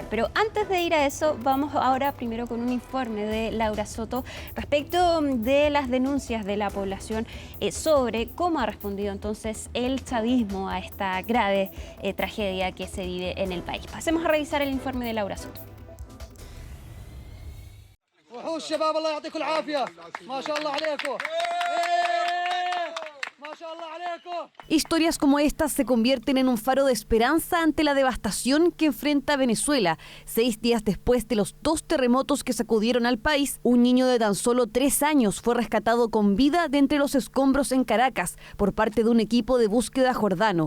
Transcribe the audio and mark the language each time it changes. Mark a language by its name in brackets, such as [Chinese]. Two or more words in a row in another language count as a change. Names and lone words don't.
[Spanish] Pero antes de ir a eso, vamos ahora primero con un informe de Laura Soto respecto de las denuncias de la población sobre cómo ha respondido entonces el chavismo a esta grave tragedia que se vive en el país. Pasemos a revisar el informe de Laura Soto. [Arabic] الشباب الله يعطيكم العافيه ما شاء الله عليكم ما شاء الله عليكم. [Spanish] Historias como estas se convierten en un faro de esperanza ante la devastación que enfrenta Venezuela. 6 días después de los 2 terremotos que sacudieron al país, un niño de tan solo 3 años fue rescatado con vida de entre los escombros en Caracas por parte de un equipo de búsqueda jordano.